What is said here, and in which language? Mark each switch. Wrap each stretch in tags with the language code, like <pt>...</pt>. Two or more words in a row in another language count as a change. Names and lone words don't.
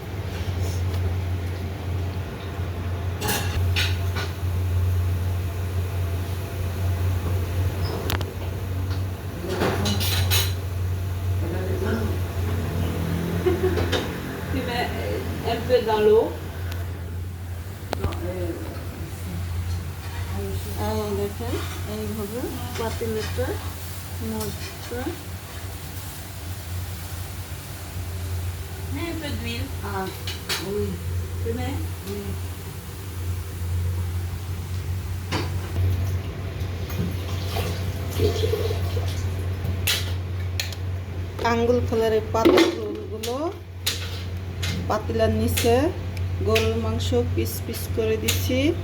<fr>Tu mets un peu dans l'eau.</fr> <bn>দেখেন এইভাবে পাতিলেটা মধ্যে</bn> <fr>Mets un peu d'huile. Ah, oui, Tu mets. oui.</fr> <bn>আঙ্গুল ফলের পাতাগুলো পাতিলার নিচে গরুর মাংস পিস পিস করে দিচ্ছি।</bn>